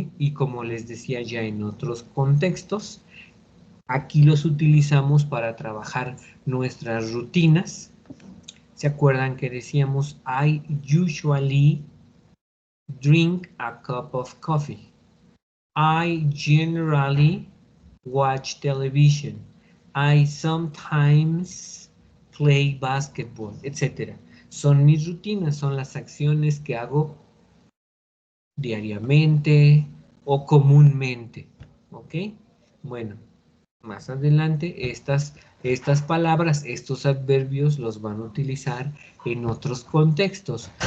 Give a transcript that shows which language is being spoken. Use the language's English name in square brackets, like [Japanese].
[Spanish] Y como les decía ya en otros contextos, aquí los utilizamos para trabajar nuestras rutinas. ¿Se acuerdan que decíamos [English] I usually drink a cup of coffee? I generally watch television. I sometimes play basketball, etc. [Spanish] Son mis rutinas, son las acciones que hago diariamente o comúnmente. ¿Ok? Bueno, más adelante estas palabras, estos adverbios los van a utilizar en otros contextos.